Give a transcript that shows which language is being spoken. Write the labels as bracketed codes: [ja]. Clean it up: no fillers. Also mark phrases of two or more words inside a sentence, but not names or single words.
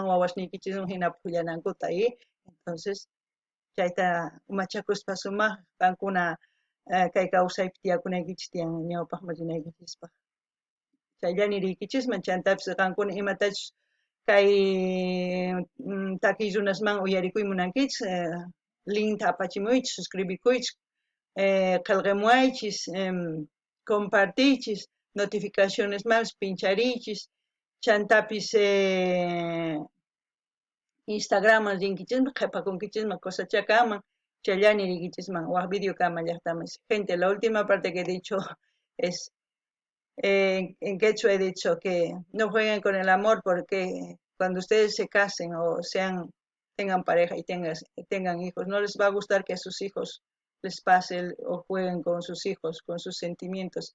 [qu] wawasniykichis hina pukllanankuta entonces chayta umachakuspa sumaq qankuna kay kawsaypi tiyakunaykichis tiyan ñawpaq rinaykichispaq chayllani riykichisman chantapis qankuna imatachus kay takiy runasman uyarikuy munankichis linta apachimuychis suscribikuychis qillqamuaychis compartiychis [es] notificaciones más [qu] pinchariychis chantapis Instagram rinkichisma qhipakunkichisma cosachakaman challani rinkichisman waq video kama llaqtamis. [es] Gente, la última parte que he dicho es en quechua he dicho que no jueguen con el amor porque cuando ustedes se casen o tengan pareja y tengan hijos, no les va a gustar que a sus hijos les pase o jueguen con sus hijos, con sus sentimientos.